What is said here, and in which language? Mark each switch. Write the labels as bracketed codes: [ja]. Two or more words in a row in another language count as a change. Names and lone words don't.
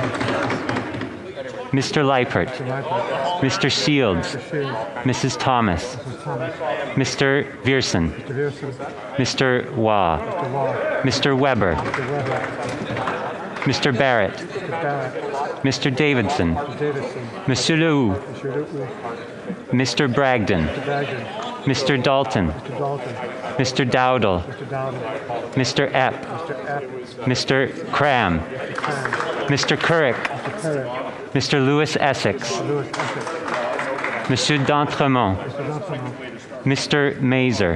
[en] Mr. Leipert. Mr. Shields. Mrs. Thomas. Mr. Viersen. Mr. Waugh. Mr. Weber. Mr. Barrett. Mr. Davidson. Monsieur Lehoux. Mr. Bragdon. Mr. Dalton. Mr. Dowdle. Mr. Epp. Mr. Cram. Mr. Couric. Mr. Lewis Essex. Monsieur d'Entremont. Mr. Mazer.